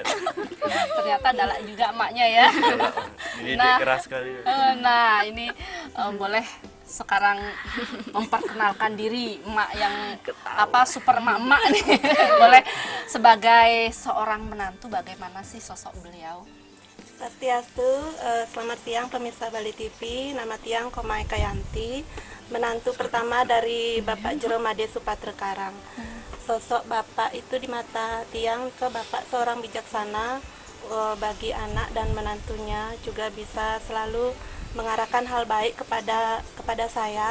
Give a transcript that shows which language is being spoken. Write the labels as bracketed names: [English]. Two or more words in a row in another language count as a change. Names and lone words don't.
[Indonesian] Ternyata galak juga emaknya ya. Dididik Nah. keras sekali. Nah ini boleh sekarang memperkenalkan diri emak yang super emak nih. Boleh sebagai seorang menantu, bagaimana sih sosok beliau? Swastiastu, selamat siang pemirsa Bali TV. Nama Tiang Komai Kayanti, menantu pertama dari Bapak Jero Made Supatre Karang. Sosok Bapak itu di mata Tiang ke Bapak seorang bijaksana, bagi anak dan menantunya juga bisa selalu mengarahkan hal baik kepada saya.